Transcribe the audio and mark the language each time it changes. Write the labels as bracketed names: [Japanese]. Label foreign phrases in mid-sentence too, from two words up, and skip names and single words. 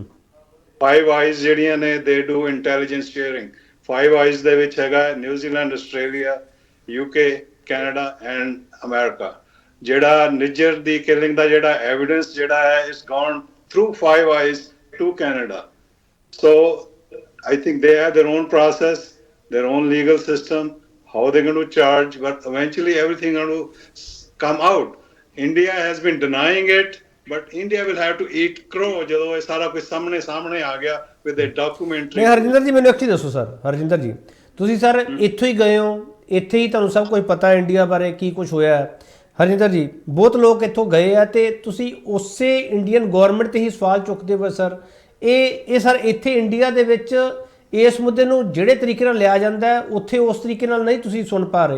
[English] ਫਾਈਵ ਆਈਜ਼ [Punjabi] ਜਿਹੜੀਆਂ ਨੇ [English] they do intelligence sharing. [Punjabi] ਫਾਈਵ ਆਈਜ਼ ਦੇ ਵਿੱਚ ਹੈਗਾ ਨਿਊਜ਼ੀਲੈਂਡ, ਆਸਟ੍ਰੇਲੀਆ, UK, ਕੈਨੇਡਾ ਐਂਡ ਅਮਰੀਕਾ। ਜਿਹੜਾ ਨਿੱਜਰ ਦੀ ਕਿਲਿੰਗ ਦਾ ਜਿਹੜਾ ਐਵੀਡੈਂਸ ਜਿਹੜਾ ਹੈ, [English] is gone through Five Eyes to Canada. ਸੋ I think they have their own process, their own legal system, how they're going to charge, but eventually everything going to come out. India has been denying it, but India will have to eat crow [Punjabi] ਜਦੋਂ ਇਹ ਸਾਰਾ ਕੁਝ ਸਾਹਮਣੇ ਆ ਗਿਆ [English] with a documentary। [Punjabi] ਹਰਜਿੰਦਰ ਜੀ, ਮੈਨੂੰ ਇੱਕ ਚੀਜ਼ ਦੱਸੋ ਸਰ। ਹਰਜਿੰਦਰ ਜੀ, ਤੁਸੀਂ ਸਰ ਇੱਥੋਂ ਹੀ ਗਏ ਹੋ, ਇੱਥੇ ਹੀ ਤੁਹਾਨੂੰ ਸਭ ਕੁਝ ਪਤਾ ਇੰਡੀਆ ਬਾਰੇ ਕੀ ਕੁਝ ਹੋਇਆ ਹੈ। ਹਰਜਿੰਦਰ ਜੀ, ਬਹੁਤ ਲੋਕ ਇੱਥੋਂ ਗਏ ਆ ਤੇ ਤੁਸੀਂ ਉਸੇ ਇੰਡੀਅਨ ਗਵਰਨਮੈਂਟ ਤੇ ਹੀ ਸਵਾਲ ਚੁੱਕਦੇ ਹੋ ਸਰ। ਇਹ ਸਰ ਇੱਥੇ ਇੰਡੀਆ ਦੇ ਵਿੱਚ ਇਸ ਮੁੱਦੇ ਨੂੰ ਜਿਹੜੇ ਤਰੀਕੇ ਨਾਲ ਲਿਆ ਜਾਂਦਾ ਹੈ, ਉੱਥੇ ਉਸ ਤਰੀਕੇ ਨਾਲ ਨਹੀਂ ਤੁਸੀਂ ਸੁਣ ਪਾ ਰਹੇ।